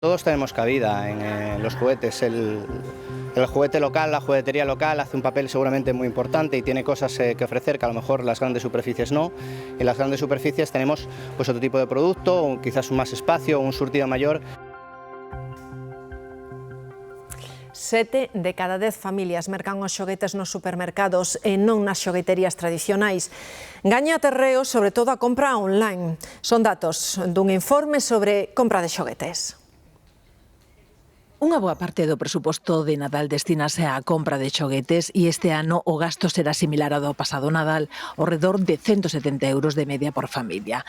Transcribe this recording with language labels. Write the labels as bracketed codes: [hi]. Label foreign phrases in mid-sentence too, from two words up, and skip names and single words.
[es] Todos tenemos cabida en los juguetes. El juguete local, la juguetería local hace un papel seguramente muy importante y tiene cosas que ofrecer que a lo mejor las grandes superficies no. En las grandes superficies tenemos pues otro tipo de producto, o quizás un más espacio, un surtido mayor. [gl] 7 de cada 10 familias mercan os xoguetes nos supermercados e non nas xogueterías tradicionais. Gaña terreo sobre todo a compra online. Son datos dun informe sobre compra de xoguetes. Unha boa parte do presuposto de Nadal destínase á compra de xoguetes e este ano o gasto será similar ao do pasado Nadal, ao redor de 170 euros de media por familia.